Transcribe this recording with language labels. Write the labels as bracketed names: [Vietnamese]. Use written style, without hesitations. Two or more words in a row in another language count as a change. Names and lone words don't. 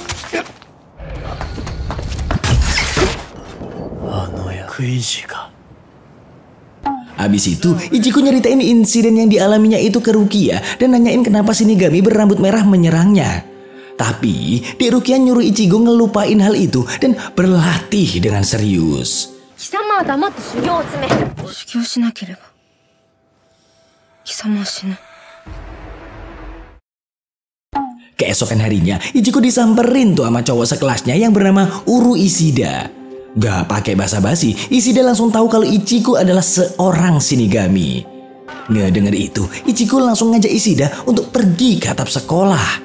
[Indonesian] Habis itu, Ichigo nyeritain insiden yang dialaminya itu ke Rukia dan nanyain kenapa Shinigami berambut merah menyerangnya. Tapi, Dek Rukia nyuruh Ichigo ngelupain hal itu dan berlatih dengan serius. [Japanese] 貴様は黙って修行を詰め。修行しなければ、貴様は死ぬ。 [Indonesian] Keesokan harinya, Ichigo disamperin tuh sama cowok sekelasnya yang bernama Uru Ishida. Gak pakai basa-basi, Ishida langsung tahu kalau Ichigo adalah seorang Shinigami. Ngedenger itu, Ichigo langsung ngajak Ishida untuk pergi ke atap sekolah.